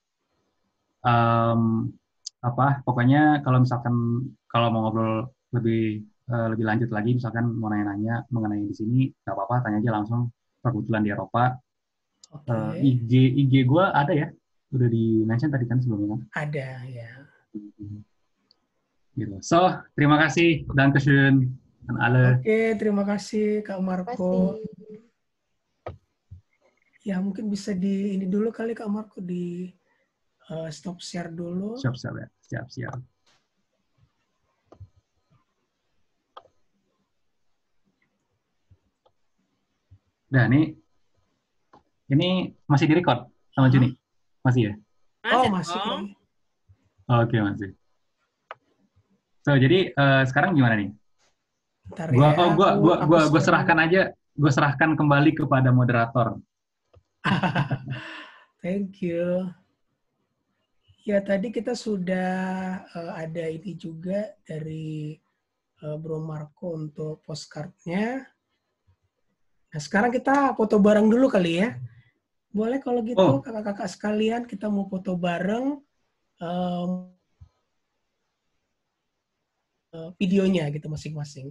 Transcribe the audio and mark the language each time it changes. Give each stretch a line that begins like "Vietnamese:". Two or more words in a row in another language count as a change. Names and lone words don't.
Indonesian: Pokoknya kalau mau ngobrol lebih lanjut lagi, misalkan mau nanya-nanya mengenai di sini, nggak apa-apa, tanya aja langsung. Kebetulan di Eropa. IG gue ada ya, udah di-mention tadi kan sebelumnya kan? Ada ya. Gitu. So, terima kasih,
German: Dankeschön an alle.
Indonesian: Oke, terima kasih Kak Marco. Ya mungkin bisa ini dulu kali Kak Marco, di
English: stop share
Indonesian: dulu. Siap. Nah, ini masih di-record sama Juni? Masih ya? Masih. Oke, masih. So, jadi sekarang gimana nih? Gue serahkan kembali kepada moderator.
English: Thank you.
Indonesian: Ya, tadi kita sudah ada ini juga dari Bro Marco untuk postcardnya. Nah, sekarang kita foto bareng dulu kali ya. Boleh kalau gitu, kakak-kakak sekalian, kita mau foto bareng videonya gitu masing-masing.